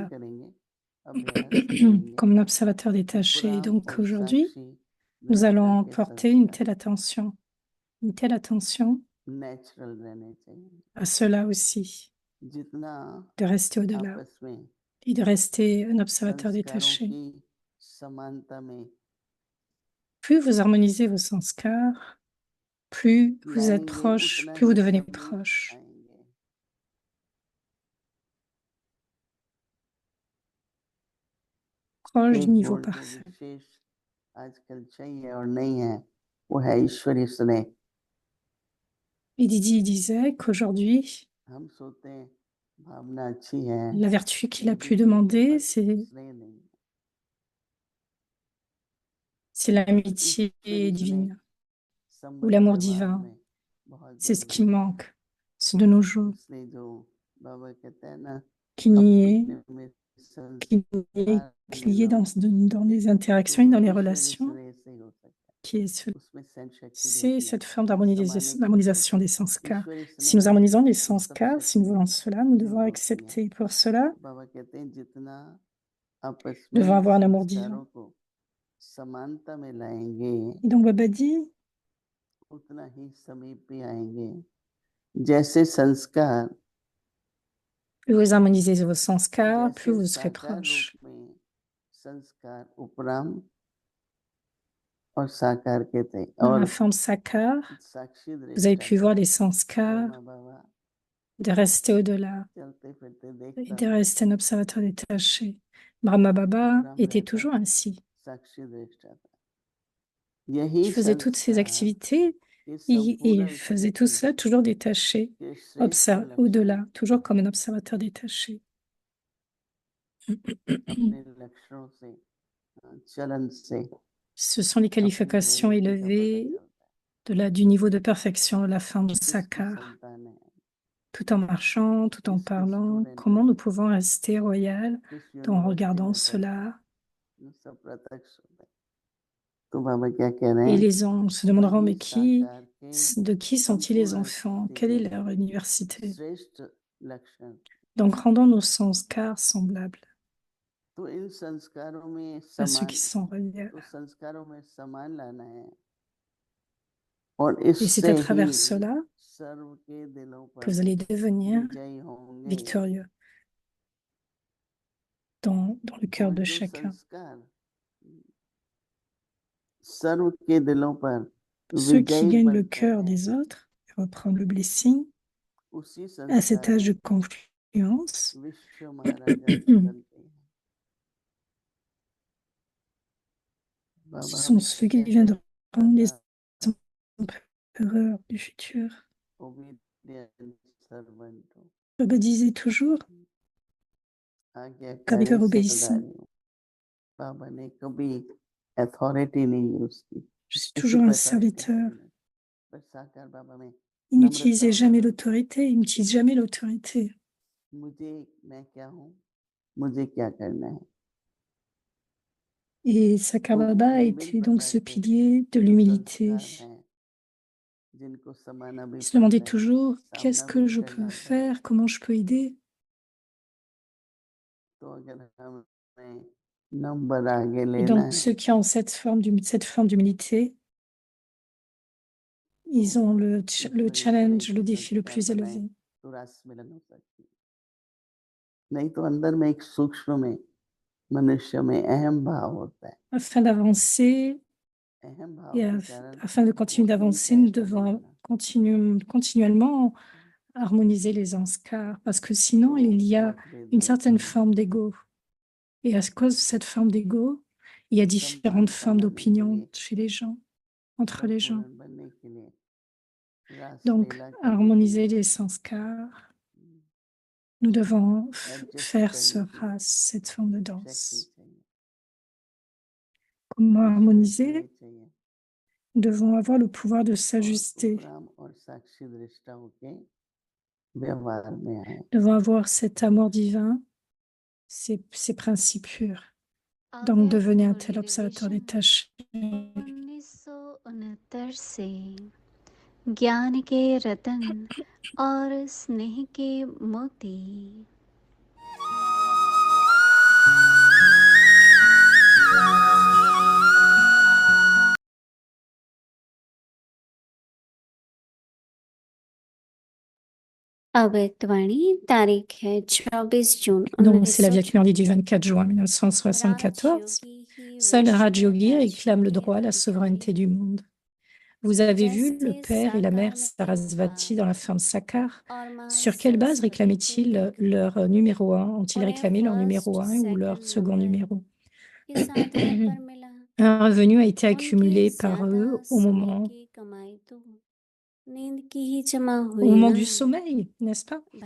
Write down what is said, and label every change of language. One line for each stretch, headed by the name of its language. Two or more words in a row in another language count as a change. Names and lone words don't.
French: au-delà,
Hindi: करेंगे, अभ्यास करेंगे।
French: comme un observateur détaché. Et
Hindi: उपराम
French: donc
Hindi: और
French: aujourd'hui,
Hindi: साक्षी
French: nous
Hindi: दृष्टा
French: allons
Hindi: के
French: porter une
Hindi: संस्कार
French: telle attention
Hindi: नेचुरल रहने चाहिए।
French: à cela aussi,
Hindi: जितना
French: de rester au-delà
Hindi: आपस में
French: et de rester un observateur
Hindi: संस्कारों
French: détaché.
Hindi: की समानता में
French: Plus vous harmonisez vos sanskars, plus vous êtes
Hindi: लाएंगे,
French: proche,
Hindi: उतना
French: plus vous
Hindi: ही
French: devenez
Hindi: सभी
French: proche.
Hindi: आएंगे।
French: Proche du
Hindi: एक
French: niveau
Hindi: गुण जो
French: parfait.
Hindi: विशेष आजकल चाहिए और नहीं है, वो है ईश्वरीय स्नेह।
French: Et Didi disait qu'aujourd'hui,
Hindi: हम सोचते हैं भावना अच्छी है,
French: la vertu qu'il a
Hindi: लेकिन
French: pu demander,
Hindi: स्नेह नहीं।
French: c'est l'amitié
Hindi: ईश्वरीय स्नेह
French: divine ou
Hindi: संबंध
French: l'amour
Hindi: व्यवहार
French: divin.
Hindi: में बहुत
French: C'est ce qui
Hindi: जरूरी है।
French: manque, c'est de nos jours,
Hindi: इसलिए जो बाबा कहते हैं ना,
French: qui n'y
Hindi: अपने में
French: est
Hindi: संस्कार
French: qu'il y ait
Hindi: मिलाओ,
French: dans les interactions et
Hindi: तो
French: dans les
Hindi: ईश्वरीय
French: relations,
Hindi: स्नेह से ही हो सकता है।
French: qui est
Hindi: उसमें सहन शक्ति
French: c'est
Hindi: रहती है,
French: cette forme
Hindi: समाने की
French: d'harmonisation des sanskars.
Hindi: ईश्वरीय
French: Si nous
Hindi: स्नेह
French: harmonisons les
Hindi: वो सब
French: sanskars, si nous
Hindi: शक्ति
French: voulons cela, nous devons
Hindi: युक्त होती है।
French: accepter. Pour cela,
Hindi: बाबा कहते हैं जितना आपस
French: nous devons
Hindi: में
French: avoir un amour
Hindi: संस्कारों
French: divin.
Hindi: को समानता में लाएंगे,
French: Et donc Baba dit,
Hindi: उतना ही समीप भी आएंगे। जैसे संस्कार,
French: plus vous harmonisez vos sanskars, plus
Hindi: जैसे
French: vous serez
Hindi: साकार
French: proche.
Hindi: रूप में संस्कार उपराम और साकार के थे,
French: Dans la
Hindi: और
French: forme sakar,
Hindi: साक्षी
French: vous avez
Hindi: दृष्टा
French: pu voir les sanskars,
Hindi: ब्रह्मा बाबा
French: de rester au-delà
Hindi: चलते फिरते
French: et
Hindi: देखता
French: de
Hindi: था,
French: rester un observateur détaché. Brahma Baba
Hindi: उपराम
French: était
Hindi: रहता
French: toujours ainsi.
Hindi: साक्षी दृष्टा था। यही
French: Il faisait toutes ces
Hindi: संस्कार
French: activités,
Hindi: के
French: il
Hindi: संपूर्ण
French: faisait tout
Hindi: विभूति
French: cela toujours détaché,
Hindi: के श्रेष्ठ लक्षण
French: au-delà, toujours comme un observateur détaché.
Hindi: अपने लक्षणों से, चलन से
French: Ce sont les
Hindi: अपनी
French: qualifications
Hindi: प्रवृत्ति का पता
French: élevées
Hindi: चलता
French: du niveau de perfection de la forme
Hindi: है। किसकी
French: sakar.
Hindi: संतान है,
French: Tout en marchant, tout en
Hindi: किस
French: parlant,
Hindi: स्टूडेंट
French: comment
Hindi: है,
French: nous pouvons rester royal
Hindi: किस
French: en
Hindi: यूनिवर्सिटी
French: regardant
Hindi: में पढ़ता है,
French: cela.
Hindi: ये सब प्रत्यक्ष होता है। तो बाबा क्या कह रहे
French: Et
Hindi: हैं,
French: les gens se demanderont,
Hindi: वही
French: mais
Hindi: साकार के
French: de qui sont-ils les
Hindi: संपूर्ण
French: enfants?
Hindi: विभूति
French: Quelle est
Hindi: के
French: leur université?
Hindi: श्रेष्ठ लक्षण।
French: Donc, rendons nos sanskars semblables
Hindi: तो इन संस्कारों में
French: à ceux
Hindi: समान,
French: qui sont royaux.
Hindi: तो संस्कारों में समान लाना है, और
French: Et c'est
Hindi: इससे
French: à
Hindi: ही
French: travers cela
Hindi: सर्व के दिलों
French: que
Hindi: पर
French: vous allez devenir
Hindi: विजयी होंगे।
French: victorieux dans le cœur
Hindi: और
French: de
Hindi: जो
French: chacun.
Hindi: संस्कार सर्व के दिलों पर
French: Ceux qui
Hindi: विजयी
French: gagnent le
Hindi: बनते
French: cœur
Hindi: हैं,
French: des autres et reprendre le blessing
Hindi: उसी
French: à cet
Hindi: संस्कार
French: âge de
Hindi: में
French: confluence,
Hindi: विश्व महाराजा बनते हैं।
French: ce
Hindi: बाबा
French: sont
Hindi: हमें
French: ceux qui
Hindi: कहता
French: deviendront les
Hindi: था,
French: empereurs du futur.
English: obedient servant
Hindi: हो,
French: Baba disait toujours,
Hindi: आज्ञाकारी
French: serviteur obéissant.
Hindi: सेवादारी हो। बाबा ने कभी अथॉरिटी नहीं यूज की,
French: Je suis
Hindi: किसी
French: toujours un
Hindi: प्रकार की
French: serviteur.
Hindi: authority, पर साकार बाबा में
French: Il
Hindi: नम्रता
French: n'utilisait
Hindi: और
French: jamais
Hindi: नम्रता।
French: l'autorité, il n'utilise jamais l'autorité.
Hindi: मुझे, मैं क्या हूँ, मुझे क्या करना है।
French: Et Sakar
Hindi: तो
French: Baba
Hindi: मन में
French: était donc ce
Hindi: प्रकार के
French: pilier de
Hindi: जो
French: l'humilité.
Hindi: संस्कार हैं जिनको समाना भी
French: Il se demandait
Hindi: पड़ता है,
French: toujours qu'est-ce
Hindi: सामना भी
French: que je peux
Hindi: करना पड़ता है।
French: faire, comment je peux aider.
Hindi: तो अगर हमें नंबर आगे
French: Et
Hindi: लेना
French: donc
Hindi: है
French: ceux qui ont cette forme d'humilité, ils ont le
Hindi: तो इस तरह
French: challenge,
Hindi: के
French: le défi le
Hindi: संस्कार
French: plus
Hindi: बनाए
French: élevé.
Hindi: तो रस मिलन हो सकती है। नहीं तो अंदर में एक सूक्ष्म में मनुष्य में अहम भाव होता है।
French: Afin d'avancer
Hindi: अहम भाव
French: et
Hindi: के कारण
French: afin de
Hindi: वो
French: continuer d'avancer,
Hindi: ईर्ष्या
French: nous
Hindi: का
French: devons
Hindi: भावना,
French: continuellement harmoniser les anskars, parce que sinon
Hindi: तो
French: il y a
Hindi: मतभेद
French: une
Hindi: नहीं
French: certaine
Hindi: होते हैं,
French: forme d'ego. Et à cause de cette forme d'ego, il y a différentes
Hindi: संपन्नता
French: formes
Hindi: लाने के
French: d'opinion
Hindi: लिए,
French: chez les gens, entre les gens.
Hindi: परिपूर्ण बनने के लिए रास
French: Donc,
Hindi: लीला करने के
French: harmoniser
Hindi: लिए
French: les sanskars, nous devons
Hindi: एडजस्ट
French: faire ce
Hindi: करने की
French: ras, cette forme de
Hindi: शक्ति
French: danse.
Hindi: चाहिए,
French: Comment
Hindi: इस तरह के
French: harmoniser?
Hindi: लिए चाहिए।
French: Nous devons avoir le pouvoir de
Hindi: और
French: s'ajuster.
Hindi: उपराम और साक्षी दृष्टा होके व्यवहार में आए।
French: Nous devons avoir cet amour divin, ces principes purs. Donc, devenez un tel observateur détaché.
Hindi: 1969 से ज्ञान के रतन और स्नेह के मोती। अव्यक्तवाणी तारीख है 24 जून
French: Donc, c'est la Via
Hindi: 1974।
French: Cumuli du 24 juin 1974. Seul Raj Yogi réclame le droit à la souveraineté du monde. Vous avez vu le père et la mère Sarasvati dans la forme Sakar. Sur quelle base réclamaient-ils leur numéro 1? Ont-ils réclamé leur numéro 1 ou leur second numéro? Un revenu a été accumulé par eux au moment du sommeil, n'est-ce pas?